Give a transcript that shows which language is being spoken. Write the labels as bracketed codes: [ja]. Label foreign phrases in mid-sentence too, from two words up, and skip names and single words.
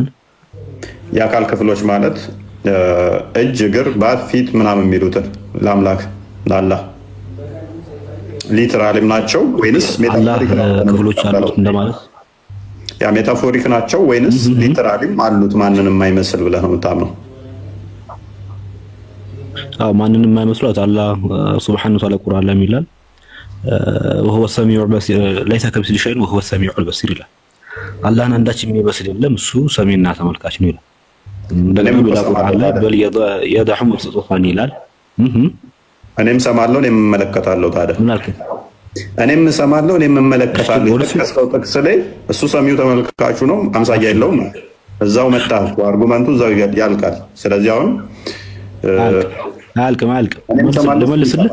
[am] የአካል ክፍሎች ማለት እጅ፣ እግር፣ ባት፣ ፊት ምናምን የሚሉትን ለአምላክ ለአላህ ሊተራሊም ናቸው ወይንስ ሜታፎሪክ ክፍሎች አሉት እንደማለት? ያ ሜታፎሪክ ናቸው ወይንስ ሊተራሊም አሉት ማንንም የማይመስል ብለህ ነው የምታምነው? አዎ ማንንም የማይመስሉት አላህ [ar] سبحانه وتعالى [am] ቁርአን ላይ ይላል [ar] وهو السميع البصير ليس كمثله شيء وهو السميع البصير [am] ይላል። አላህን አንዳች የሚመስል የለም እሱ ሰሚና ተመልካች ነው ይላል። እንደገና በቁርአን ላይ በል [ar] يدعو مبسوطا [am] ይላል። እኔም ሰማለሁ እኔም እመለከታለሁ። ታዲያ ምን አልከኝ? እኔም ሰማለሁ እኔም እመለከታለሁ። ከስከው ጥቅስ ላይ እሱ ሰሚው ተመልካቹ ነው፣ አምሳያ የለውም። እዛው መጣ አርጉመንቱ እዛው ያልቃል። ስለዚህ አሁን አልቅም ልመልስልህ።